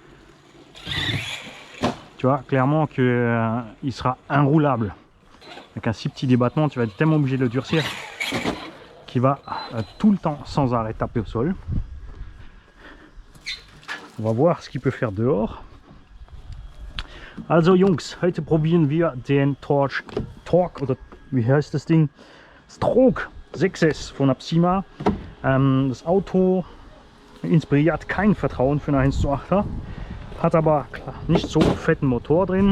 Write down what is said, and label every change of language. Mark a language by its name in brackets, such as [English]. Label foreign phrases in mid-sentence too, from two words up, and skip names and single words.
[French] Tu vois, clairement que il sera inroulable. Avec un si petit débattement, tu vas être tellement obligé de le durcir qu'il va tout le temps sans arrêt taper au sol. On va voir ce qu'il peut faire dehors. [German] Also Jungs, heute probieren wir den Torque, oder wie heißt das Ding? Stroke 6S von Apsima. Das Auto inspiriert kein Vertrauen für einen 1:8er, hat aber nicht so fetten Motor drin.